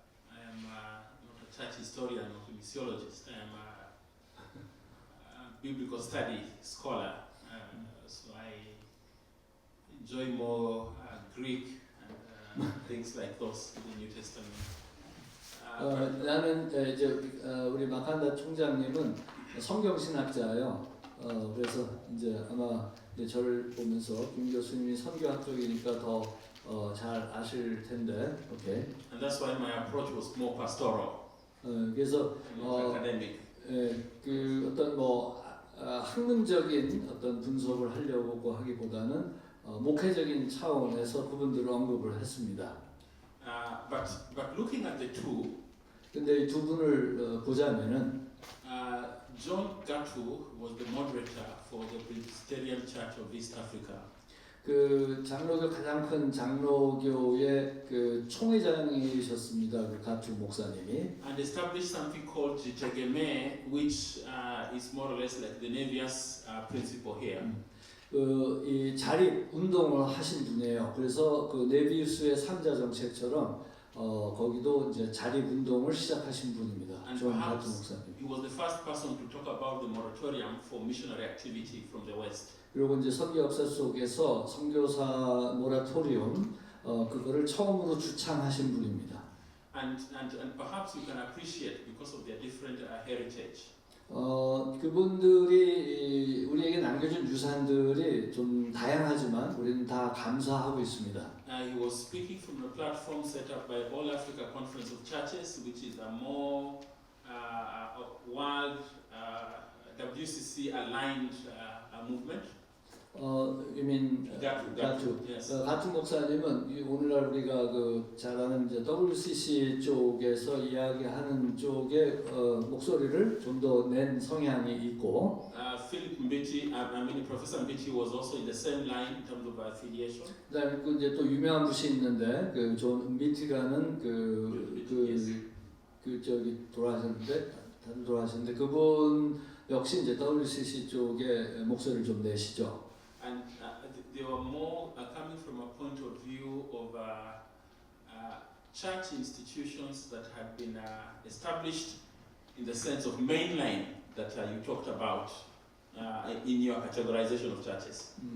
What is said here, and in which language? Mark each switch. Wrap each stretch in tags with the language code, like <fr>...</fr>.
<en>I am not a church historian or a missiologist. I am a biblical study scholar, so I enjoy more Greek and things like those in the New Testament.</en> <ko>나는 이제 우리 마칸다 총장님은 성경신학자예요. 그래서 이제 아마 이제 저를 보면서 김 교수님이 선교학 쪽이니까 더 잘 아실 텐데, 오케이.</ko> <en>And that's why my approach was more pastoral,</en> <ko>그래서</ko> <en>academic.</en> <ko>그 어떤 학문적인 어떤 분석을 하려고 하기보다는 목회적인 차원에서 그분들을 언급을 했습니다.</ko> <en>But looking at the two,</en> <ko>근데 이 두 분을 보자면은</ko> <en>John Gatu was the moderator for the Presbyterian Church of East Africa.</en> <ko>그 장로교 가장 큰 장로교의 그 총회장이셨습니다. 그 가투 목사님이.</ko> <en>And established something called Jitegeme, which is more or less like the Nevias principle here.</en> <ko>이 자립 운동을 하신 분이에요. 그래서 그 네비우스의 3자 정책처럼 거기도 이제 자립 운동을 시작하신 분입니다.</ko> <en>And</en> <ko>존 가투</ko> <en>perhaps</en> <ko>목사님.</ko> <en>he was the first person to talk about the moratorium for missionary activity from the West.</en> <ko>그리고 이제 선교 역사 속에서 선교사 모라토리움 그거를 처음으로 주창하신 분입니다.</ko> <en>And perhaps you can appreciate because of their different heritage.</en> <ko>그분들이 우리에게 남겨준 유산들이 좀 다양하지만 우리는 다 감사하고 있습니다.</ko> <en>He was speaking from a platform set up by All Africa Conference of Churches, which is a more world WCC aligned movement. You mean Gatu, yes.</en> <ko>가투 목사님은 오늘날 우리가 그 잘 아는 이제 WCC 쪽에서 이야기하는 쪽의 목소리를 좀 더 낸 성향이 있고,</ko> <en>Philip Mbiti, Professor Mbiti was also in the same line in terms of affiliation.</en> <ko>그다음에 그 이제 또 유명한 분이 있는데 그 존 은비티라는 그 저기 돌아가셨는데 다들 돌아가셨는데 그분 역시 이제 WCC 쪽의 목소리를 좀 내시죠.</ko> <en>And they were more coming from a point of view of church institutions that had been established in the sense of mainline that you talked about in your categorization of churches.</en>